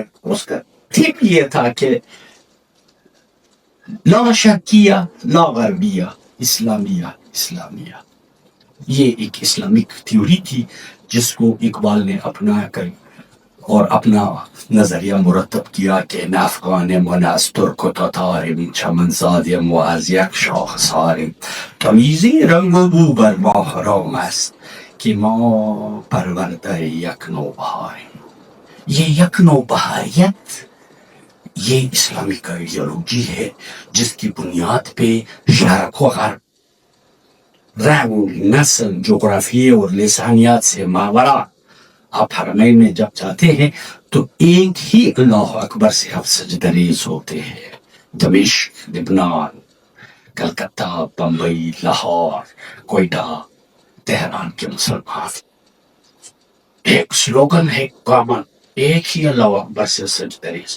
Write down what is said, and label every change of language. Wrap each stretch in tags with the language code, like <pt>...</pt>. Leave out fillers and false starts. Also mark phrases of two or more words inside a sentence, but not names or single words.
<ur>اس کا ٹھیک یہ تھا کہ</ur> <ar>لا شرقیہ لا غربیہ،</ar> <ur>اسلامیہ، یہ ایک</ur> <en>Islamic theory</en> <ur>تھی جس کو اقبال نے اپنا کر اور اپنا نظریہ مرتب کیا کہ</ur> <fa>نہ افغانم و نہ از ترک و تاتارم، چمن زادیم و از یک شاخ سارم، تمیزی رنگ و بو بر ما حرام است کہ ما پرورده یک نوبهاریم۔</fa> <ur>یہ یک نوبہاریت یہ</ur> <en>Islamic ideology</en> <ur>ہے جس کی بنیاد پہ شرق و غرب، رنگ، نسل، جغرافیے اور لسانیات سے ماورا، آپ حرمین میں جب جاتے ہیں تو ایک ہی</ur> <ar>اللہ اکبر</ar> <ur>سے آپ سجدہ ریز ہوتے ہیں۔ دمشق، لبنان، کلکتہ، بمبئی، لاہور، کوئٹہ، تہران کے مسلمان ایک سلوگن ہے کامن، ایک ہی</ur> <ar>اللہ اکبر</ar> <ur>سے سجدہ ریز۔</ur>